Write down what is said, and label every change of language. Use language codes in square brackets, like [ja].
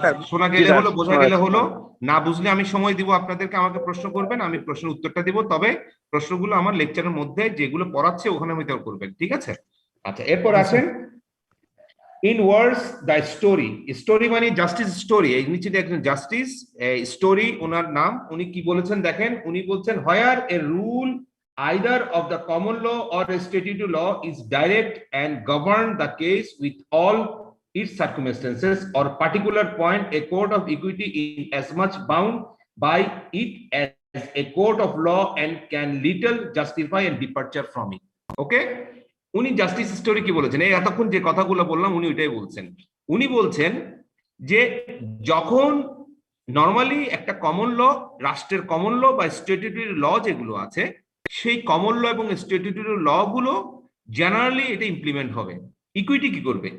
[bn] শোনা গেলে হলো, বোঝা গেলে হলো। না বুঝলে আমি সময় দিব আপনাদেরকে, আমাকে প্রশ্ন করবেন, আমি প্রশ্নের উত্তরটা দিব। তবে প্রশ্নগুলো আমার লেকচারের মধ্যে যেগুলো পড়াচ্ছে ওখানে ভিতর করবেন, ঠিক আছে? আচ্ছা, এরপর আসেন ইন ওয়ার্ডস দ্য স্টোরি মানে জাস্টিস স্টোরি। এই নিচে দেখেন জাস্টিস স্টোরি, ওনার নাম। উনি কি বলেছেন দেখেন, উনি বলছেন [en] Where a rule either of the common law or a statutory law is direct and govern the case with all its circumstances or particular point, a court of equity is as much bound by it as a court of law and can little justify and departure from it. [bn] Okay, উনি justice story কি বলেছেন, এই এতক্ষণ যে কথাগুলো বললাম উনি ওইটাই বলছেন। উনি বলছেন যে যখন নর্মালি একটা কমন ল, রাষ্ট্রের কমন ল বা স্ট্যাটিউটরি ল যেগুলো আছে, সেই কমন ল এবং স্ট্যাটিউটরি ল গুলো জেনারেলি এটা ইমপ্লিমেন্ট হবে। ইকুইটি কি করবে?